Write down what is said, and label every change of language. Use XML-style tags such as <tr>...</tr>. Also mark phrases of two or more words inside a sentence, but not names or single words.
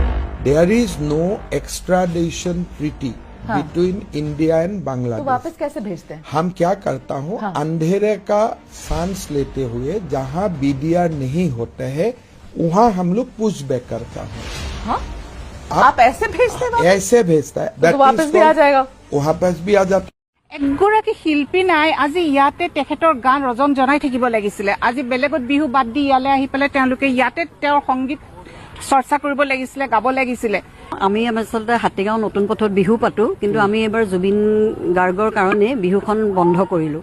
<en>There is no extradition treaty between India and Bangladesh.</en> <hi>तो वापस कैसे भेजते हैं? हम क्या करता हूँ, अंधेरे का सांस लेते हुए जहाँ बीडीआर नहीं होते हैं वहाँ हम लोग</hi> <en>push back</en> <hi>करता हूँ। हाँ? आप ऐसे भेजते हैं? ऐसे भेजता है, तो वापस भी आ जाएगा, वापस भी आ जाता।</hi> <as>এগৰাকী শিল্পী নাই, আজি ইয়াতে তেখেতৰ গান ৰজন জনাই থাকিব লাগিছিলে। আজি বেলেগত বিহু বাদ দি ইয়ালে আহি পেলাই তেওঁলোকে ইয়াতে তেওঁৰ সংগীত চৰ্চা কৰিব লাগিছিলে, গাব লাগিছিলে। আমি আচলতে হাতীগাঁও নতুন পথত বিহু পাতো, কিন্তু আমি এবাৰ জুবিন গাৰ্গৰ কাৰণে বিহুখন বন্ধ কৰিলো।</as>